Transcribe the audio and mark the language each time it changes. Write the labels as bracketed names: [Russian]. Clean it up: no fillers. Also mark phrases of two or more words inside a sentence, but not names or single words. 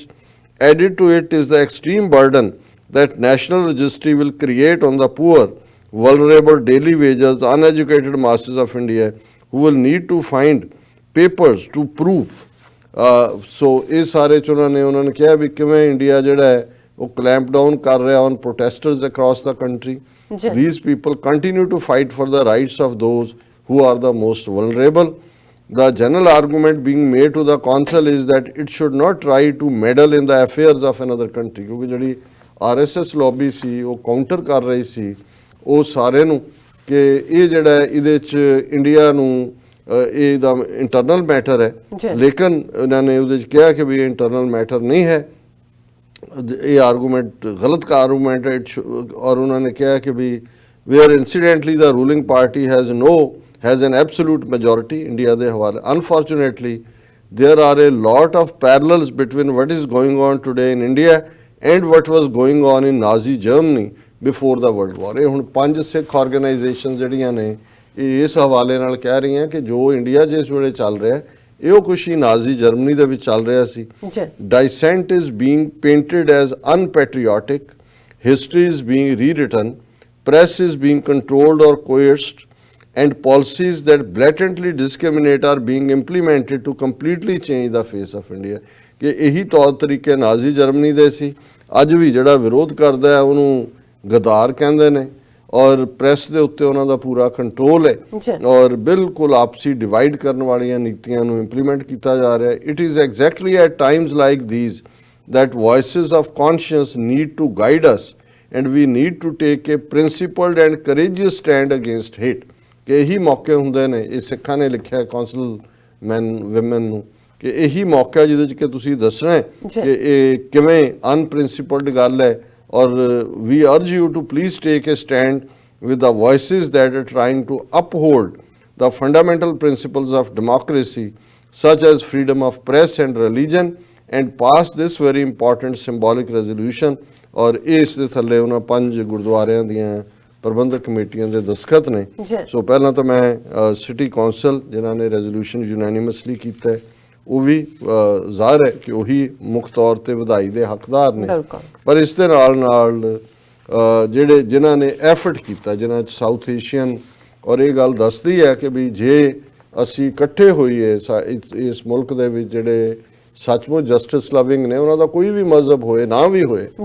[English] Added to it is the extreme burden that national registry will create on the poor, vulnerable daily wages, uneducated masses of India who will need to find papers to prove. [Punjabi] ਸੋ ਇਹ ਸਾਰੇ 'ਚ ਉਹਨਾਂ ਨੇ ਕਿਹਾ ਵੀ ਕਿਵੇਂ ਇੰਡੀਆ ਜਿਹੜਾ ਹੈ ਉਹ [English] clamp down [Punjabi] ਕਰ ਰਿਹਾ [English] on protesters across the country. These people continue to fight for the rights of those who are the most vulnerable. The general argument being made to the council is that it should not try to meddle in the affairs of another country. [Punjabi] ਕਿਉਂਕਿ ਜਿਹੜੀ RSS lobby ਸੀ ਉਹ ਕਾਊਂਟਰ ਕਰ ਰਹੀ ਸੀ ਉਹ ਸਾਰੇ ਨੂੰ ਕਿ ਇਹ ਜਿਹੜਾ ਇਹਦੇ 'ਚ ਇੰਡੀਆ ਨੂੰ ਇਹ ਦਾ [English] internal matter [Punjabi] ਹੈ, ਲੇਕਿਨ ਇਹਨਾਂ ਨੇ ਉਹਦੇ 'ਚ ਕਿਹਾ ਕਿ ਵੀ ਇਹ [English] internal matter [Punjabi] ਨਹੀਂ ਹੈ. ਇਹ ਆਰਗੂਮੈਂਟ ਗਲਤ ਆਰਗੂਮੈਂਟ ਹੈ ਔਰ ਉਹਨਾਂ ਨੇ ਕਿਹਾ ਕਿ ਵੀ [English] where incidentally the ruling party has an absolute majority [Punjabi] ਇੰਡੀਆ ਦੇ ਹਵਾਲੇ. [English] Unfortunately, there are a lot of parallels between what is going on today in India and what was going on in Nazi Germany before the World War. [Punjabi] ਇਹ ਹੁਣ 5 ਸਿੱਖ ਆਰਗੇਨਾਈਜੇਸ਼ਨ ਜਿਹੜੀਆਂ ਨੇ ਇਹ ਇਸ ਹਵਾਲੇ ਨਾਲ ਕਹਿ ਰਹੀਆਂ ਕਿ ਜੋ ਇੰਡੀਆ ਜਿਸ ਵੇਲੇ ਚੱਲ ਰਿਹਾ ਇਹ ਉਹ ਕੁਛ ਹੀ ਨਾਜ਼ੀ ਜਰਮਨੀ ਦੇ ਵਿੱਚ ਚੱਲ ਰਿਹਾ ਸੀ. [English] Dissent is being painted as unpatriotic, history is being rewritten, press is being controlled or coerced, and policies that blatantly discriminate are being implemented to completely change the face of India. [Punjabi] ਕਿ ਇਹੀ ਤੌਰ ਤਰੀਕੇ ਨਾਜ਼ੀ ਜਰਮਨੀ ਦੇ ਸੀ. ਅੱਜ ਵੀ ਜਿਹੜਾ ਵਿਰੋਧ ਕਰਦਾ ਹੈ ਉਹਨੂੰ ਗਦਾਰ ਕਹਿੰਦੇ ਨੇ ਔਰ ਪ੍ਰੈਸ ਦੇ ਉੱਤੇ ਉਹਨਾਂ ਦਾ ਪੂਰਾ ਕੰਟਰੋਲ ਹੈ ਔਰ ਬਿਲਕੁਲ ਆਪਸੀ ਡਿਵਾਈਡ ਕਰਨ ਵਾਲੀਆਂ ਨੀਤੀਆਂ ਨੂੰ ਇੰਪਲੀਮੈਂਟ ਕੀਤਾ ਜਾ ਰਿਹਾ ਹੈ. [English] It is exactly at times like these that voices of conscience need to guide us and we need to take a principled and courageous stand against hate. [Punjabi] ਕਿ ਇਹੀ ਮੌਕੇ ਹੁੰਦੇ ਨੇ, ਇਹ ਸਿੱਖਾਂ ਨੇ ਲਿਖਿਆ [English] council men women [Punjabi] ਨੂੰ ਕਿ ਇਹੀ ਮੌਕਾ ਜਿਹਦੇ 'ਚ ਕਿ ਤੁਸੀਂ ਦੱਸਣਾ ਹੈ ਕਿ ਇਹ ਕਿਵੇਂ ਅਨਪ੍ਰਿੰਸੀਪਲਡ ਗੱਲ ਹੈ ਔਰ [English] we urge you to please take a stand with the voices that are trying to uphold the fundamental principles of democracy such as freedom of press and religion and pass this very important symbolic resolution. [Punjabi] ਔਰ ਇਸ ਦੇ ਥੱਲੇ ਉਹਨਾਂ 5 ਗੁਰਦੁਆਰਿਆਂ ਦੀਆਂ ਪ੍ਰਬੰਧਕ ਕਮੇਟੀਆਂ ਦੇ ਦਸਖਤ ਨੇ. ਸੋ ਪਹਿਲਾਂ ਤਾਂ ਮੈਂ [English] city council [Punjabi] ਜਿਨ੍ਹਾਂ ਨੇ [English] resolution unanimously [Punjabi] ਕੀਤਾ ਹੈ ਉਹ ਵੀ ਜ਼ਾਹਰ ਹੈ ਕਿ ਉਹੀ ਮੁੱਖ ਤੌਰ ਤੇ ਵਧਾਈ ਦੇ ਹੱਕਦਾਰ ਨੇ, ਪਰ ਇਸ ਦੇ ਨਾਲ ਜਿਹੜੇ ਜਿਨ੍ਹਾਂ ਨੇ ਐਫਰਟ ਕੀਤਾ ਜਿਨ੍ਹਾਂ 'ਚ [English] South Asian [Punjabi] ਔਰ ਇਹ ਗੱਲ ਦੱਸਦੀ ਹੈ ਕਿ ਵੀ ਜੇ ਅਸੀਂ ਇਕੱਠੇ ਹੋਈਏ ਇਸ ਮੁਲਕ ਦੇ ਵਿੱਚ ਜਿਹੜੇ ਸੱਚਮੁੱਚ [English] justice loving [Punjabi] ਨੇ ਉਹਨਾਂ ਦਾ ਕੋਈ ਵੀ ਮਜ਼ਹਬ ਹੋਏ ਨਾ ਵੀ ਹੋਏ,